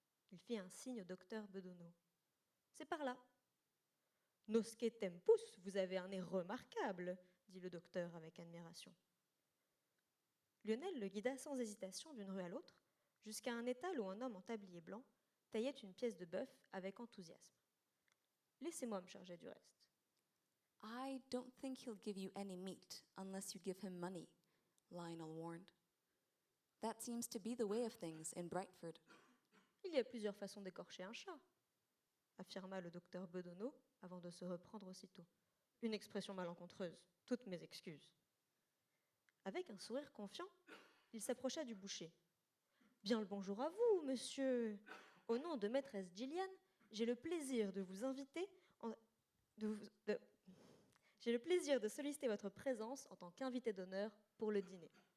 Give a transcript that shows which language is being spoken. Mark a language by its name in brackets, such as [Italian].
[French] Il fit un signe au docteur Bedonneau. C'est par là. Nosce tempus, vous avez un nez remarquable, dit le docteur avec admiration. Lionel le guida sans hésitation d'une rue à l'autre, jusqu'à un étal où un homme en tablier blanc taillait une pièce de bœuf avec enthousiasme. Laissez-moi me charger du reste. [English] I don't think he'll give you any meat unless you give him money, Lionel warned. That seems to be the way of things in Brightford. [French] Il y a plusieurs façons d'écorcher un chat, affirma le docteur Bedonneau avant de se reprendre aussitôt. Une expression malencontreuse, toutes mes excuses. Avec un sourire confiant, il s'approcha du boucher. Bien le bonjour à vous, monsieur. Au nom de maîtresse Gillian, j'ai le plaisir de vous inviter, j'ai le plaisir de solliciter votre présence en tant qu'invité d'honneur pour le dîner.